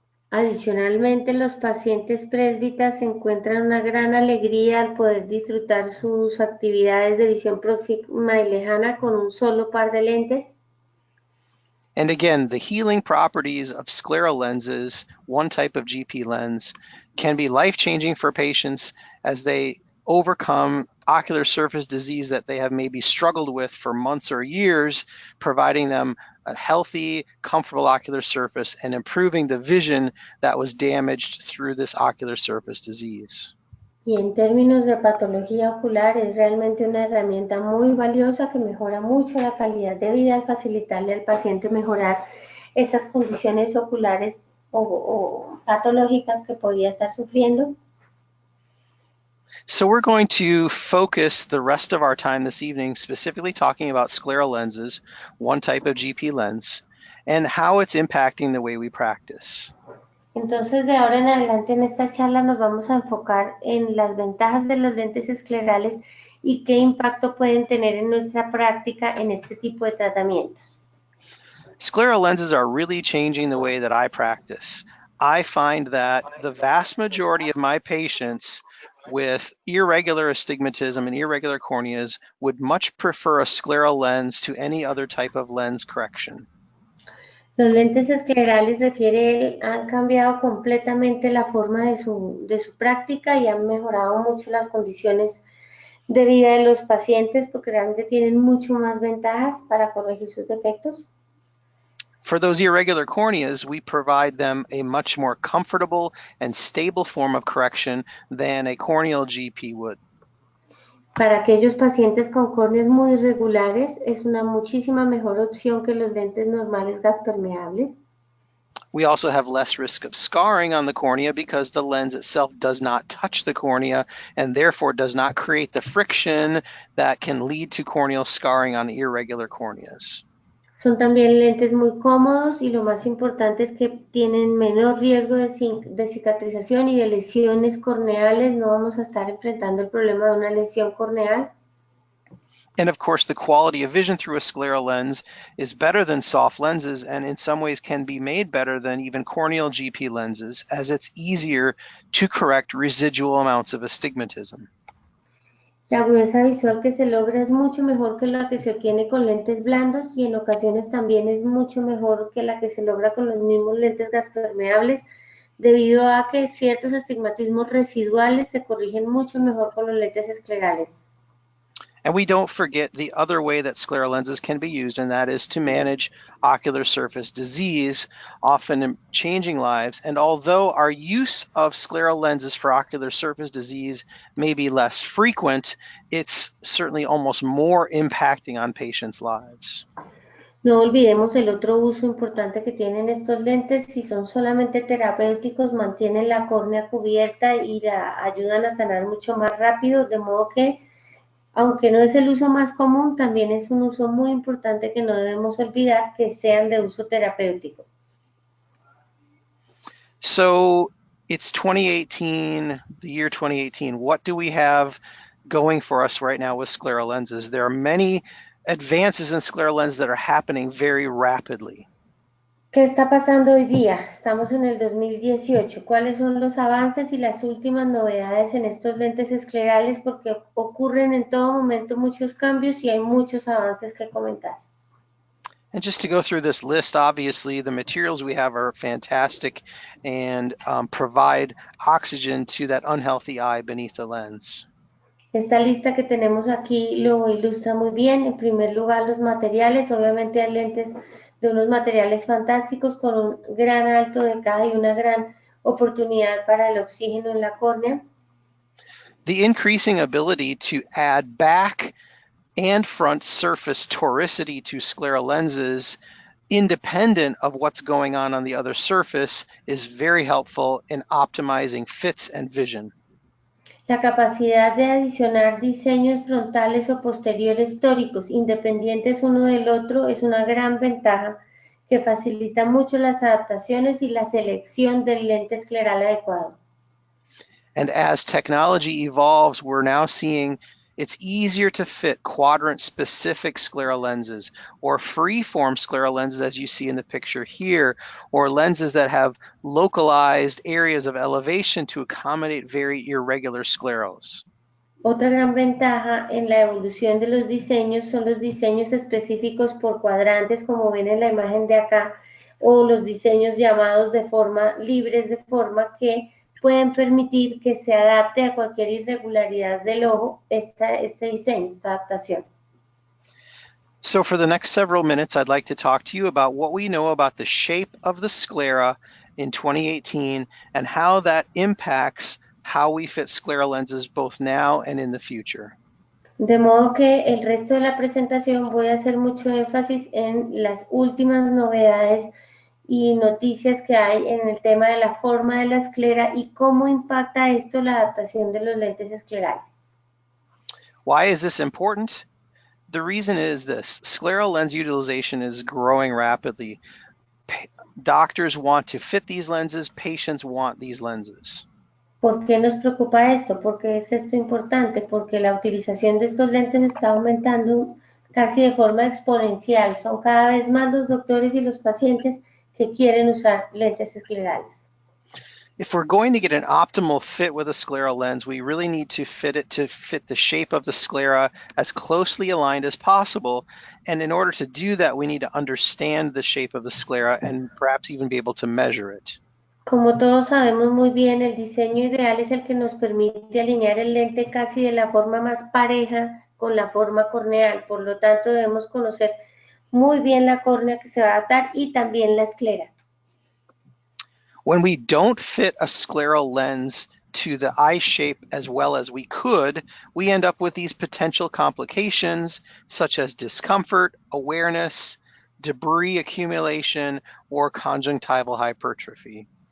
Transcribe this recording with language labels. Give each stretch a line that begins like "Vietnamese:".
Spanish: Adicionalmente, los pacientes presbitas encuentran una gran alegría al poder disfrutar sus actividades de visión próxima y lejana con un solo par de lentes.
English: And again, the healing properties of scleral lenses, one type of GP lens, can be life-changing for patients as they overcome ocular surface disease that they have maybe struggled with for months or years, providing them a healthy, comfortable ocular surface and improving the vision that was damaged through this ocular surface disease.
Spanish: Y en términos de patología ocular es realmente una herramienta muy valiosa que mejora mucho la calidad de vida al facilitarle al paciente mejorar esas condiciones oculares o patológicas que podía estar sufriendo.
English: So we're going to focus the rest of our time this evening specifically talking about scleral lenses, one type of GP lens, and how it's impacting the way we practice.
Spanish: Entonces, de ahora en adelante en esta charla nos vamos a enfocar en las ventajas de los lentes esclerales y qué impacto pueden tener en nuestra práctica en este tipo de tratamientos.
English: Scleral lenses are really changing the way that I practice. I find that the vast majority of my patients with irregular astigmatism and irregular corneas would much prefer a scleral lens to any other type of lens correction.
Spanish: Los lentes esclerales han cambiado completamente la forma de su práctica y han mejorado mucho las condiciones de vida de los pacientes porque realmente tienen mucho más ventajas para corregir sus defectos.
English: For those irregular corneas, we provide them a much more comfortable and stable form of correction than a corneal GP would.
Spanish: Para aquellos pacientes con córneas muy irregulares, es una muchísima mejor opción que los lentes normales gaspermeables.
English: We also have less risk of scarring on the cornea because the lens itself does not touch the cornea and therefore does not create the friction that can lead to corneal scarring on irregular corneas.
Spanish: Son también lentes muy cómodos y lo más importante es que tienen menor riesgo de cicatrización y de lesiones corneales. No vamos a estar enfrentando el problema de una lesión corneal.
English: And of course, the quality of vision through a scleral lens is better than soft lenses and in some ways can be made better than even corneal GP lenses as it's easier to correct residual amounts of astigmatism.
Spanish: La agudeza visual que se logra es mucho mejor que la que se obtiene con lentes blandos y en ocasiones también es mucho mejor que la que se logra con los mismos lentes gaspermeables debido a que ciertos astigmatismos residuales se corrigen mucho mejor con los lentes esclerales.
English: And we don't forget the other way that scleral lenses can be used, and that is to manage ocular surface disease, often changing lives. And although our use of scleral lenses for ocular surface disease may be less frequent, it's certainly almost more impacting on patients' lives.
Spanish: No olvidemos el otro uso importante que tienen estos lentes. Si son solamente terapéuticos, mantienen la córnea cubierta y la ayudan a sanar mucho más rápido, de modo que aunque no es el uso más común, también es un uso muy importante que no debemos olvidar que sean de uso terapéutico.
English: So It's 2018, the year 2018. What do we have going for us right now with scleral lenses? There are many advances in scleral lenses that are happening very rapidly.
Spanish: ¿Qué está pasando hoy día? Estamos en el 2018. ¿Cuáles son los avances y las últimas novedades en estos lentes esclerales? Porque ocurren en todo momento muchos cambios y hay muchos avances que comentar.
English: And just to go through this list, obviously the materials we have are fantastic and provide oxygen to that unhealthy eye beneath the lens.
Spanish: Esta lista que tenemos aquí lo ilustra muy bien. En primer lugar, los materiales. Obviamente hay lentes de unos materiales fantásticos con un gran alto de caja y una gran oportunidad para el oxígeno en la córnea.
English: The increasing ability to add back and front surface toricity to scleral lenses independent of what's going on the other surface is very helpful in optimizing fits and vision.
Spanish: La capacidad de adicionar diseños frontales o posteriores tóricos independientes uno del otro es una gran ventaja que facilita mucho las adaptaciones y la selección del lente escleral adecuado.
English: And as technology evolves, we're now seeing it's easier to fit quadrant-specific scleral lenses or free-form scleral lenses, as you see in the picture here, or lenses that have localized areas of elevation to accommodate very irregular sclerals.
Spanish: Otra gran ventaja en la evolución de los diseños son los diseños específicos por cuadrantes, como ven en la imagen de acá, o los diseños llamados de forma libres, de forma que pueden permitir que se adapte a cualquier irregularidad del ojo este diseño, esta adaptación.
English: So for the next several minutes, I'd like to talk to you about what we know about the shape of the sclera in 2018 and how that impacts how we fit scleral lenses both now and in the future.
Spanish: De modo que el resto de la presentación voy a hacer mucho énfasis en las últimas novedades y noticias que hay en el tema de la forma de la esclera y cómo impacta esto la adaptación de los lentes esclerales.
English: Why is this important? The reason is this: scleral lens utilization is growing rapidly. Doctors want to fit these lenses, patients want these lenses.
Spanish: ¿Por qué nos preocupa esto? ¿Por qué es esto importante? Porque la utilización de estos lentes está aumentando casi de forma exponencial. Son cada vez más los doctores y los pacientes que quieren usar lentes esclerales.
English: If we're going to get an optimal fit with a scleral lens, we really need to fit it to fit the shape of the sclera as closely aligned as possible. And in order to do that, we need to understand the shape of the sclera and perhaps even be able to measure it.
Spanish: Como todos sabemos muy bien, el diseño ideal es el que nos permite alinear el lente casi de la forma más pareja con la forma corneal. Por lo tanto, debemos conocer muy bien la córnea que se va a adaptar y también la esclera.
English: When we don't fit a scleral lens to the eye shape as well as we could, we end up with these potential complications such as discomfort, awareness, debris accumulation, or conjunctival hypertrophy.